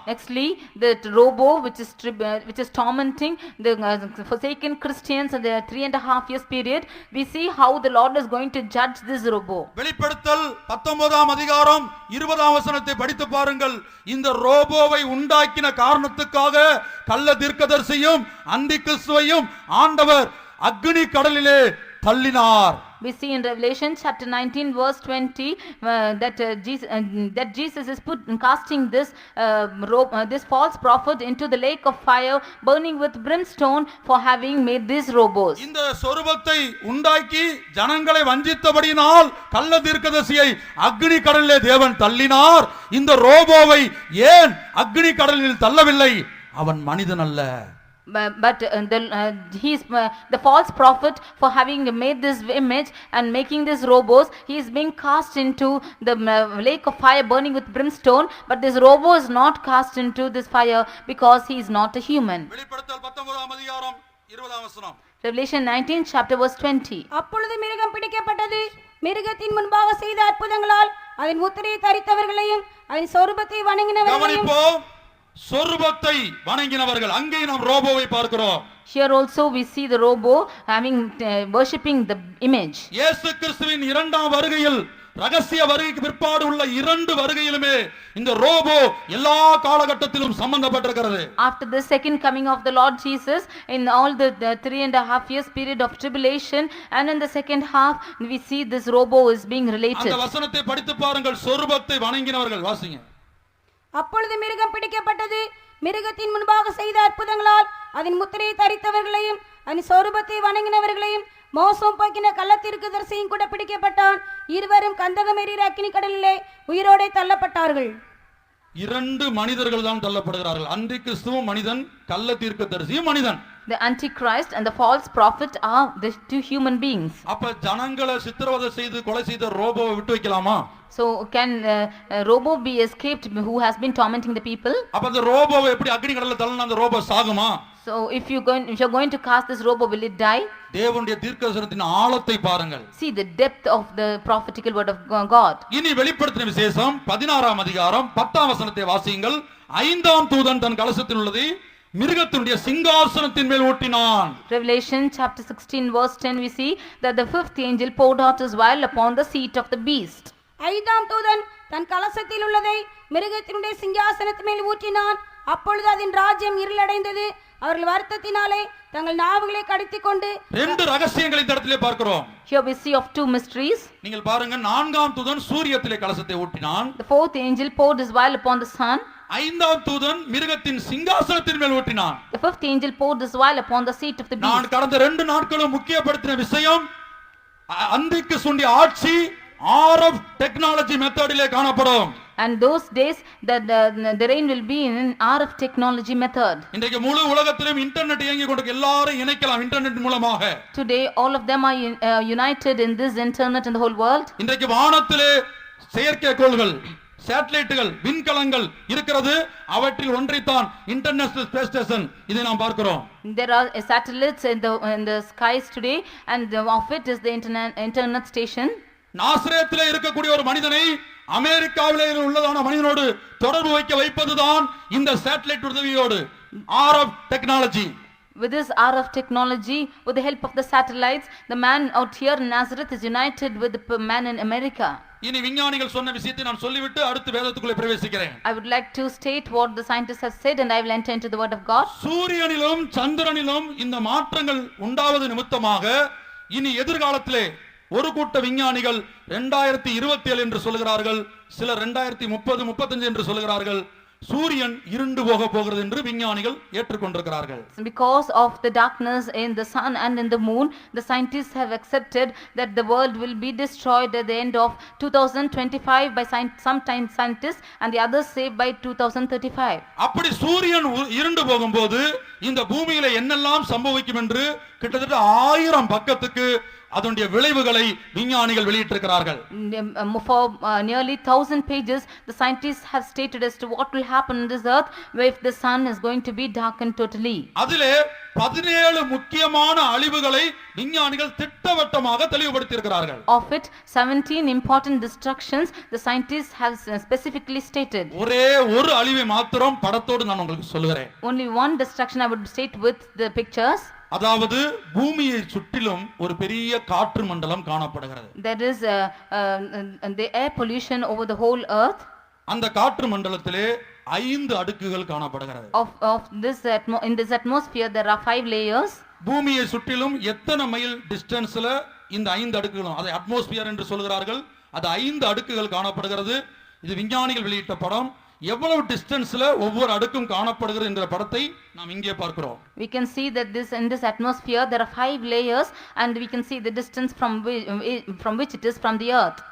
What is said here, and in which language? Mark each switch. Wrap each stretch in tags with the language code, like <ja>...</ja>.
<en>Nextly, the robo which is tormenting the forsaken Christians in the 3.5 years period, we see how the Lord is going to judge this robo.</en> <ta>வெளிப்படுத்தல் 19ஆம் அதிகாரம் 20ஆம் வசனத்தை படித்து பாருங்கள். இந்த ரோபோவை உண்டாக்கின காரணத்துக்காக கள்ள தீர்க்கதரிசியும் அந்தி கிறிஸ்துவையும் ஆண்டவர் அக்னி கடலிலே தள்ளினார்.</ta> <en>We see in Revelation chapter 19 verse 20 that Jesus is casting this false prophet into the lake of fire burning with brimstone for having made these robos.</en> <ta>இந்த சொரூபத்தை உண்டாக்கி ஜனங்களை வஞ்சித்தபடியினால் கள்ள தீர்க்கதரிசியை அக்னி கடலிலே தேவன் தள்ளினார். இந்த ரோபோவை ஏன் அக்னி கடலில் தள்ளவில்லை? அவன் மனிதன் அல்ல.</ta> <en>But he is the false prophet for having made this image and making these robos. He is being cast into the lake of fire burning with brimstone. But this robo is not cast into this fire because he is not a human.</en> <ta>வெளிப்படுத்தல் 19ஆம் அதிகாரம் 20ஆம் வசனம்.</ta> <en>Revelation 19 chapter verse 20.</en> <ta>அப்பொழுது மிருகம் பிடிக்கப்பட்டது. மிருகத்தின் முன்பாக செய்த அற்புதங்களால் அதன் முத்திரையை தரித்தவர்களையும் அதன் சொரூபத்தை வணங்கினவர்களையும் சொரூபத்தை வணங்கினவர்கள். அங்கே நாம் ரோபோவை பார்க்கிறோம்.</ta> <en>Here also we see the robo having worshipping the image.</en> <ta>இயேசு கிறிஸ்துவின் இரண்டாம் வருகையில் ரகசிய வருகைக்கு பிற்பாடு உள்ள 2 வருகையிலுமே இந்த ரோபோ எல்லா காலகட்டத்திலும் சம்பந்தப்பட்டிருக்கிறது.</ta> <en>After the second coming of the Lord Jesus, in all the 3.5 years period of tribulation and in the second half we see this robo is being related.</en> <ta>அந்த வசனத்தை படித்து பாருங்கள். சொரூபத்தை வணங்கினவர்கள் வாசிங்க. அப்பொழுது மிருகம் பிடிக்கப்பட்டது. மிருகத்தின் முன்பாக செய்த அற்புதங்களால் அதன் முத்திரையை தரித்தவர்களையும் அதன் சொரூபத்தை வணங்கினவர்களையும் மோசம் போக்கின கள்ளத்தீர்க்கதரிசியும் கூட பிடிக்கப்பட்டான். இருவரும் கந்தகம் எரிகிற அக்கினி கடலிலே உயிரோடே தள்ளப்பட்டார்கள். 2 மனிதர்கள் தான் தள்ளப்படுகிறார்கள். அந்தி கிறிஸ்துவும் மனிதன், கள்ள தீர்க்கதரிசியும் மனிதன்.</ta> <en>The Antichrist and the false prophet are the two human beings.</en> <ta>அப்ப ஜனங்களை சித்திரவதை செய்து கொலை செய்த ரோபோவை விட்டு வைக்கலாமா?</ta> <en>So can Robo be escaped who has been tormenting the people?</en> <ta>அப்ப அந்த ரோபோவை எப்படி அக்னி கடல்ல தள்ளனா அந்த robot சாகுமா?</ta> <en>So if you're going to cast this robo, will it die?</en> <ta>தேவனுடைய தீர்க்கதரிசனத்தின் ஆழத்தை பாருங்கள்.</ta> <en>See the depth of the prophetical word of God.</en> <ta>இனி வெளிப்படுத்தின விசேஷம் 16ஆம் அதிகாரம் 10ஆம் வசனத்தை வாசியுங்கள். 5ஆம் தூதன் தன் கலசத்தில் உள்ளதை மிருகத்தினுடைய சிங்காசனத்தின் மேல் ஊற்றினான்.</ta> <en>Revelation chapter 16 verse 10 we see that the fifth angel poured out his vial upon the seat of the beast.</en> <ta>ஐந்தாம் தூதன் தன் கலசத்தில் உள்ளதை மிருகத்தினுடைய சிங்காசனத்தின் மேல் ஊற்றினான். அப்பொழுது அதன் ராஜ்யம் இருளடைந்தது. அவர்கள் வருத்தத்தினாலே தங்கள் நாவுகளை கடித்துக் கொண்டு. ரெண்டு ரகசியங்களை இந்த இடத்திலே பார்க்கிறோம்.</ta> <en>Here we see of two mysteries.</en> <ta>நீங்கள் பாருங்க, நான்காம் தூதன் சூரியத்திலே கலசத்தை ஊற்றினான்.</ta> <en>The fourth angel poured his vial upon the sun.</en> <ta>ஐந்தாம் தூதன் மிருகத்தின் சிங்காசனத்தின் மேல் ஊற்றினான்.</ta> <en>The fifth angel poured his vial upon the seat of the beast.</en> <ta>நான் கடந்த 2 நாட்களும் முக்கியப்படுத்தின விஷயம் அந்திக்கு சுண்டிய ஆட்சி RF டெக்னாலஜி மெத்தடிலே காணப்படும்.</ta> <en>And those days that the reign will be in RF technology method.</en> <ta>இன்றைக்கு முழு உலகத்திலும் இன்டர்நெட் இயங்கி கொண்டு எல்லாரும் இணைக்கலாம் இன்டர்நெட் மூலமாக.</ta> <en>Today all of them are united in this internet in the whole world.</en> <ta>இன்றைக்கு வானத்திலே செயற்கைக்கோள்கள், சேட்டலைட்டுகள், விண்கலங்கள் இருக்கிறது. அவற்றில் ஒன்றைத்தான் இன்டர்நேஷனல் ஸ்பேஸ் ஸ்டேஷன், இதை நாம் பார்க்கிறோம்.</ta> <en>There are satellites in the skies today, and of it is the internet station.</en> <ta>நாசரேத்திலே இருக்கக்கூடிய ஒரு மனிதனை அமெரிக்காவிலே உள்ளதான மனிதனோடு தொடர்பு வைப்பதுதான் இந்த சேட்டலைட் உதவியோடு RF technology.</ta> <en>With this RF technology, with the help of the satellites, the man out here in Nazareth is united with the man in America.</en> <ta>இனி விஞ்ஞானிகள் சொன்ன விஷயத்தை நான் சொல்லிவிட்டு அடுத்து வேதத்துக்குள்ளே பிரவேசிக்கிறேன்.</ta> <en>I would like to state what the scientists have said, and I will enter into the word of God.</en> <ta>சூரியனிலும் சந்திரனிலும் இந்த மாற்றங்கள் உண்டாவது நிமித்தமாக இனி எதிர்காலத்திலே ஒரு கூட்ட விஞ்ஞானிகள் 2027 என்று சொல்கிறார்கள், சிலர் 2030 35 என்று சொல்கிறார்கள். சூரியன் இருண்டு போகிறது என்று விஞ்ஞானிகள் ஏற்றுக்கொண்டிருக்கிறார்கள்.</ta> <en>Because of the darkness in the sun and in the moon, the scientists have accepted that the world will be destroyed at the end of 2025 by some scientists, and the others say by 2035.</en> <ta>அப்படி சூரியன் இருண்டு போகும்போது இந்த பூமியில என்னெல்லாம் சம்பவிக்கும் என்று கிட்டத்தட்ட 1000 பக்கத்துக்கு அதனுடைய விளைவுகளை விஞ்ஞானிகள் வெளியிட்டிருக்கிறார்கள்.</ta> <en>For nearly 1000 pages, the scientists have stated as to what will happen on this earth if the sun is going to be darkened totally.</en> <ta>அதிலே 17 முக்கியமான அழிவுகளை விஞ்ஞானிகள் திட்டவட்டமாக தெளிவுபடுத்தி இருக்கிறார்கள்.</ta> <en>Of it 17 important destructions the scientists have specifically stated.</en> <ta>ஒரே ஒரு அழிவை மாத்திரம் படத்தோடு நான் உங்களுக்கு சொல்கிறேன்.</ta> <en>Only one destruction I would state with the pictures.</en> <ta>அதாவது பூமியை சுற்றிலும் ஒரு பெரிய காற்று மண்டலம் காணப்படுகிறது.</ta> <en>There is the air pollution over the whole earth.</en> <ta>அந்த காற்று மண்டலத்திலே 5 அடுக்குகள் காணப்படுகிறது.</ta> <en>Of this in this atmosphere there are 5 layers.</en> <ta>பூமியை சுற்றிலும் எத்தனை மைல் டிஸ்டன்ஸ்ல இந்த 5 அடுக்குகளும், அதை அட்மாஸ்பியர் என்று சொல்கிறார்கள், அது 5 அடுக்குகள் காணப்படுகிறது. இது விஞ்ஞானிகள் வெளியிட்ட படம். எவ்வளவு டிஸ்டன்ஸ்ல ஒவ்வொரு அடுக்கும் காணப்படுகிறது என்ற படத்தை நாம் இங்கே பார்க்கிறோம்.</ta> <en>We can see that in this atmosphere there are 5 layers, and we can see the distance from which it is from the earth.</en>